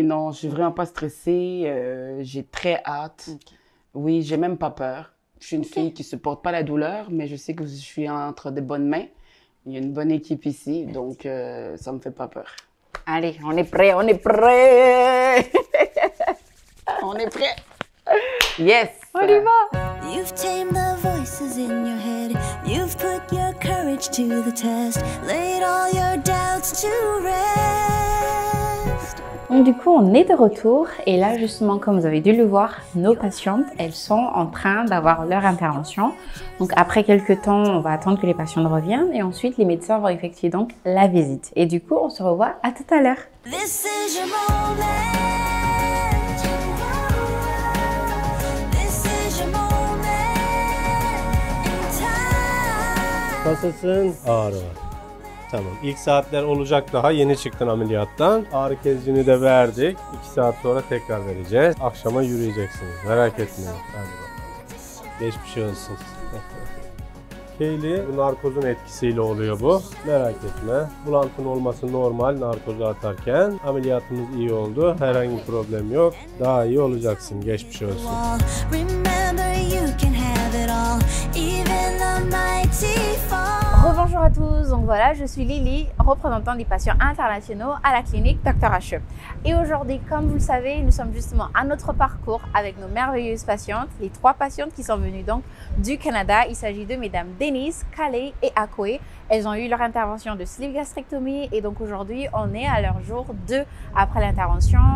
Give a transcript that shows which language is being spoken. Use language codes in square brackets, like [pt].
[fr] Oui, non, je suis vraiment pas stressée. J'ai très hâte. Okay. Oui, j'ai même pas peur. Je suis une fille qui supporte pas la douleur, mais je sais que je suis entre de bonnes mains. Il y a une bonne équipe ici, donc ça me fait pas peur. Allez, on est prêt, on est prêt. On est prêt. Yes. On y va. [en] You've tamed the voices in your head. You've put your courage to the test. Laid all your doubts to rest. [fr] Donc du coup, on est de retour et là justement, comme vous avez dû le voir, nos patientes, elles sont en train d'avoir leur intervention. Donc après quelques temps, on va attendre que les patientes reviennent et ensuite les médecins vont effectuer donc la visite. Et du coup, on se revoit à tout à l'heure. [en] This is your moment. This is your moment in time. [tr] Nasılsın? Ağrı var. Tamam. İlk saatler olacak daha. Yeni çıktın ameliyattan. Ağrı kesicini de verdik. 2 saat sonra tekrar vereceğiz. Akşama yürüyeceksiniz. Merak etmeyin. Hadi bakalım. Geçmiş olsun. Kaylee, bu narkozun etkisiyle oluyor bu. Merak etme. Bulantın olması normal narkozu atarken. Ameliyatımız iyi oldu. Herhangi bir problem yok. Daha iyi olacaksın. Geçmiş olsun. [en] Remember you can have it all. Even the mighty fall. [fr] Rebonjour à tous, donc voilà, je suis Lily, représentant des patients internationaux à la clinique Dr H. Et aujourd'hui, comme vous le savez, nous sommes justement à notre parcours avec nos merveilleuses patientes, les 3 patientes qui sont venues donc du Canada. Il s'agit de mesdames Denise, Kale et Akwe. Elles ont eu leur intervention de sleeve gastrectomie et donc aujourd'hui, on est à leur jour 2 après l'intervention.